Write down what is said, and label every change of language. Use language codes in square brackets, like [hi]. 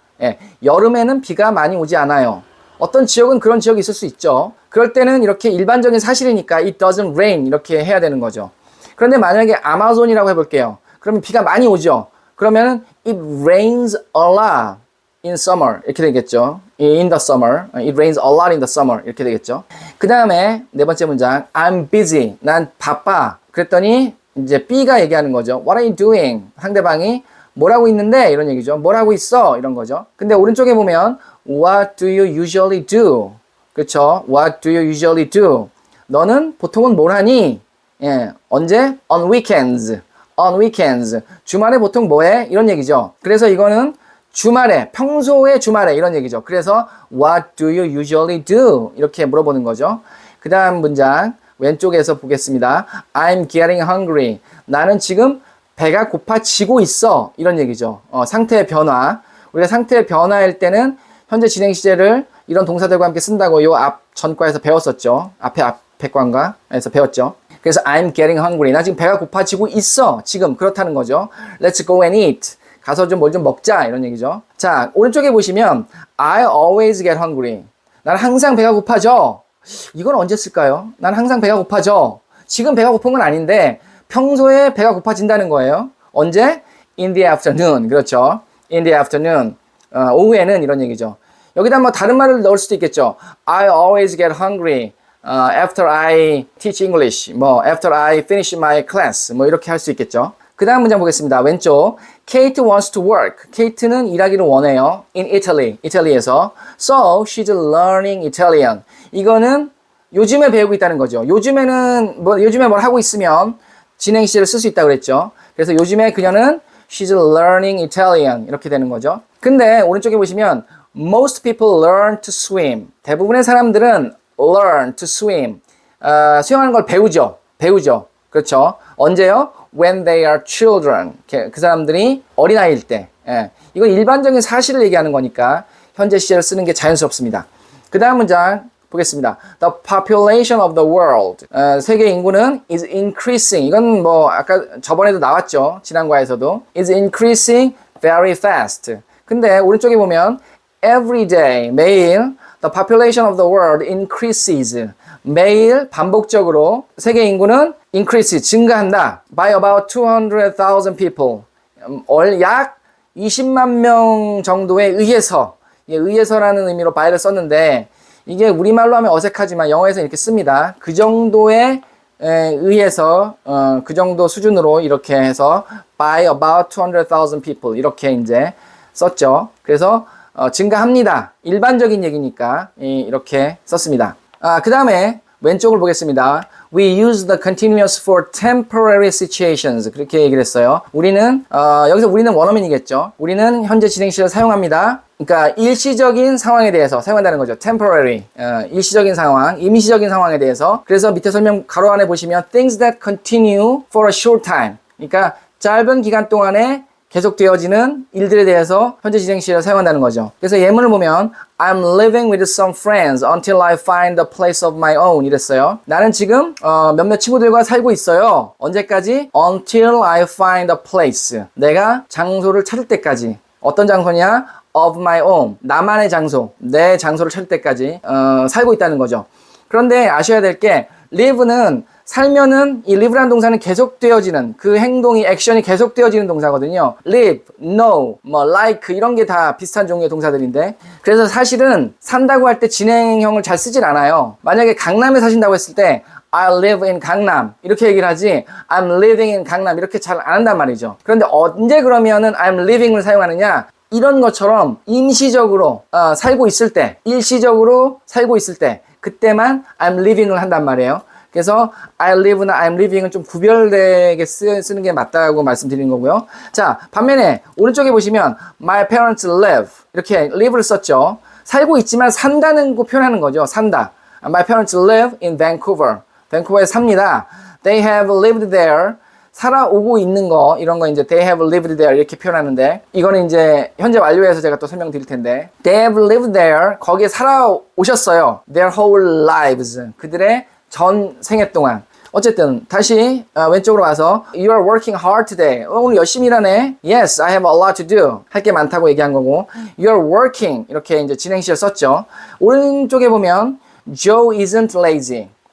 [ko] 예, 여름에는 비가 많이 오지 않아요. 어떤 지역은 그런 지역이 있을 수 있죠. 그럴 때는 이렇게 일반적인 사실이니까 [en] it doesn't rain [ko] 이렇게 해야 되는 거죠. 그런데 만약에 아마존이라고 해볼게요. 그러면 비가 많이 오죠. 그러면 [en] it rains a lot in summer [ko] 이렇게 되겠죠. [en] In the summer. It rains a lot in the summer [ko] 이렇게 되겠죠. 그 다음에 네 번째 문장 [en] I'm busy. [ko] 난 바빠. 그랬더니 이제 B가 얘기하는 거죠. [en] What are you doing? [ko] 상대방이 뭘 하고 있는데? 이런 얘기죠. 뭘 하고 있어? 이런 거죠. 근데 오른쪽에 보면 [en] What do you usually do? [ko] 그렇죠. [en] What do you usually do? [ko] 너는 보통은 뭘 하니? 예, 언제? [en] On weekends. On weekends. [ko] 주말에 보통 뭐 해? 이런 얘기죠. 그래서 이거는 주말에, 평소에 주말에 이런 얘기죠. 그래서 [en] What do you usually do? [ko] 이렇게 물어보는 거죠. 그 다음 문장 왼쪽에서 보겠습니다. [en] I'm getting hungry. [ko] 나는 지금 배가 고파지고 있어. 이런 얘기죠. 상태의 변화. 우리가 상태의 변화일 때는 현재 진행 시제를 이런 동사들과 함께 쓴다고 요 앞 전과에서 배웠었죠. 앞에 관과에서 배웠죠. [en] 그래서 I'm getting hungry. [ko] 나 지금 배가 고파지고 있어. 지금 그렇다는 거죠. [en] Let's go and eat. [ko] 가서 좀 뭘 좀 먹자 이런 얘기죠. 자, 오른쪽에 보시면 [en] I always get hungry. [ko] 나는 항상 배가 고파져. 이건 언제 쓸까요? 나는 항상 배가 고파져. 지금 배가 고픈 건 아닌데 평소에 배가 고파진다는 거예요. 언제? [en] In the afternoon. [ko] 그렇죠. [en] In the afternoon. [ko] 오후에는 이런 얘기죠. 여기다 뭐 다른 말을 넣을 수도 있겠죠. [en] I always get hungry after I teach English. 뭐 after I finish my class. [ko] 뭐 이렇게 할 수 있겠죠. 그 다음 문장 보겠습니다. 왼쪽. [en] Kate wants to work. [ko] Kate는 일하기를 원해요. [en] In Italy. [ko] 이탈리아에서. [en] So she's learning Italian. [ko] 이거는 요즘에 배우고 있다는 거죠. 요즘에 뭘 하고 있으면 진행 시제를 쓸 수 있다고 그랬죠. 그래서 요즘에 그녀는 [en] she's learning Italian. [ko] 이렇게 되는 거죠. 근데 오른쪽에 보시면 [en] most people learn to swim. [ko] 대부분의 사람들은 [en] learn to swim. [ko] 수영하는 걸 배우죠. 그렇죠. 언제요? [en] When they are children. [ko] 그 사람들이 어린아이일 때. 예. 이건 일반적인 사실을 얘기하는 거니까 현재 시제를 쓰는 게 자연스럽습니다. 그 다음 문장 보겠습니다. [en] The population of the world. [ko] 세계 인구는 [en] is increasing. [ko] 이건 뭐 아까 저번에도 나왔죠. 지난과에서도. [en] is increasing very fast. [ko] 근데 오른쪽에 보면 [en] every day, [ko] 매일 [en] the population of the world increases. [ko] 매일 반복적으로 세계 인구는 increase, 증가한다. [en] by about 200,000 people. [ko] 약 20만 명 정도에 의해서, 의해서라는 의미로 by를 썼는데 이게 우리말로 하면 어색하지만 영어에서 이렇게 씁니다. 그 정도에 의해서 그 정도 수준으로 이렇게 해서 [en] by about 200,000 people [ko] 이렇게 이제 썼죠. 그래서 증가합니다. 일반적인 얘기니까 이렇게 썼습니다. 그 다음에 왼쪽을 보겠습니다. [en] We use the continuous for temporary situations. [ko] 그렇게 얘기를 했어요. 여기서 우리는 원어민이겠죠. 우리는 현재 진행시를 사용합니다. 그러니까 일시적인 상황에 대해서 사용한다는 거죠. [en] temporary. [ko] 일시적인 상황, 임시적인 상황에 대해서. 그래서 밑에 설명 가로 안에 보시면 [en] things that continue for a short time. [ko] 그러니까 짧은 기간 동안에 계속되어지는 일들에 대해서 현재 진행시를 사용한다는 거죠. 그래서 예문을 보면 [en] I'm living with some friends until I find a place of my own [ko] 이랬어요. 나는 지금 몇몇 친구들과 살고 있어요. 언제까지? [en] Until I find a place. [ko] 내가 장소를 찾을 때까지. 어떤 장소냐? [en] Of my own. [ko] 나만의 장소. 내 장소를 찾을 때까지 살고 있다는 거죠. 그런데 아셔야 될 게 live는 살면은 이 live라는 동사는 계속되어지는 그 행동이 액션이 계속되어지는 동사거든요. live, know, 뭐 like 이런 게 다 비슷한 종류의 동사들인데 그래서 사실은 산다고 할 때 진행형을 잘 쓰질 않아요. 만약에 강남에 사신다고 했을 때 [en] I live in [ko] 강남 이렇게 얘기를 하지 [en] I'm living in [ko] 강남 이렇게 잘 안 한단 말이죠. 그런데 언제 그러면은 I'm living을 사용하느냐? 이런 것처럼 임시적으로 살고 있을 때, 일시적으로 살고 있을 때 그때만 I'm living을 한단 말이에요. 그래서 I live나 I'm living은 좀 구별되게 쓰는 게 맞다고 말씀드리는 거고요. 자, 반면에 오른쪽에 보시면 My parents live 이렇게 live를 썼죠. 살고 있지만 산다는 거 표현하는 거죠. 산다. [en] My parents live in Vancouver. [ko] 밴쿠버에 삽니다. [en] They have lived there. [ko] 살아오고 있는 거 이런 거 이제 [en] they have lived there [ko] 이렇게 표현하는데 이거는 이제 현재 완료해서 제가 또 설명드릴 텐데 [en] they have lived there [ko] 거기에 살아오셨어요. [en] Their whole lives. [ko] 그들의 전 생애 동안. 어쨌든 다시 왼쪽으로 가서 [en] You are working hard today. [ko] 오늘 열심히 일하네. [en] Yes, I have a lot to do. [ko] 할 게 많다고 얘기한 거고 [en] You are working [ko] 이렇게 이제 진행시를 썼죠. 오른쪽에 보면 [en] Joe isn't lazy.